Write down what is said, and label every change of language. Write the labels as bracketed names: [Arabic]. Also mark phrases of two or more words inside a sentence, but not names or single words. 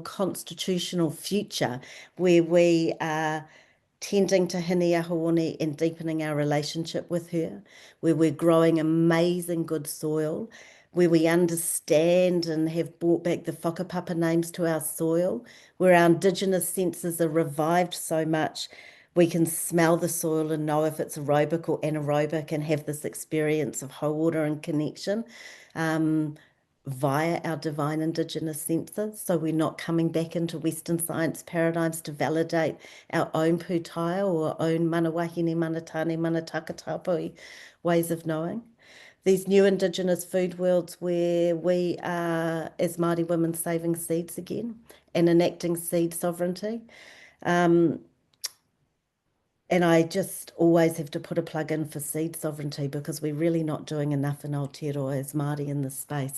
[English] constitutional future where we are tending to Hini Ahawani and deepening our relationship with her, where we're growing amazing good soil, where we understand and have brought back the whakapapa names to our soil, where our Indigenous senses are revived so much we can smell the soil and know if it's aerobic or anaerobic, and have this experience of hauora and connection via our divine Indigenous senses. So we're not coming back into Western science paradigms to validate our own pūtaia or our own [Māori] mana wahine, mana tāne, mana takatapui [English] ways of knowing. These new Indigenous food worlds where we are, as Māori women, saving seeds again and enacting seed sovereignty. And I just always have to put a plug in for seed sovereignty, because we're really not doing enough in Aotearoa as Māori in this space.